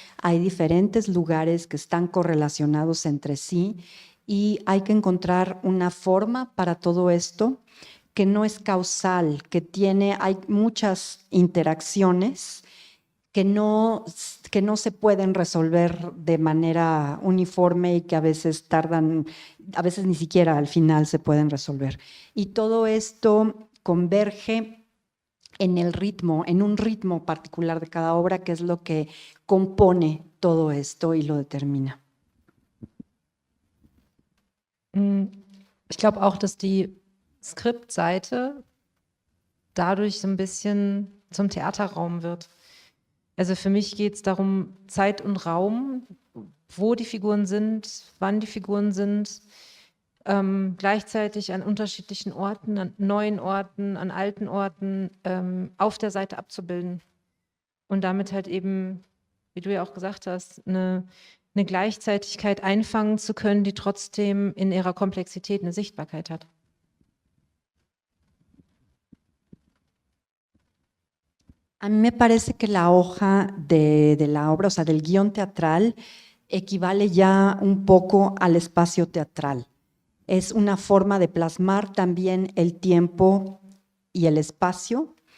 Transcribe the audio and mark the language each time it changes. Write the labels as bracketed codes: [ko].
[es] Hay diferentes lugares que están correlacionados entre sí y hay que encontrar una forma para todo esto que no es causal, hay muchas interacciones que no se pueden resolver de manera uniforme y que a veces ni siquiera al final se pueden resolver. Y todo esto converge en el ritmo, en un ritmo particular de cada obra, que es lo que compone todo esto y lo determina. [de] Ich glaube auch, dass die Skriptseite dadurch so ein bisschen zum Theaterraum wird. Also für mich geht es darum, Zeit und Raum, wo die Figuren sind, wann die Figuren sind, gleichzeitig an unterschiedlichen Orten, an neuen Orten, an alten Orten auf der Seite abzubilden. Und damit halt eben, wie du ja auch gesagt hast, eine Gleichzeitigkeit einfangen zu können, die trotzdem in ihrer Komplexität eine Sichtbarkeit hat. [es] A mí me parece que la hoja de la obra, o sea, del guión teatral, equivale ya un poco al espacio teatral. Es una forma de plasmar también el tiempo y el espacio.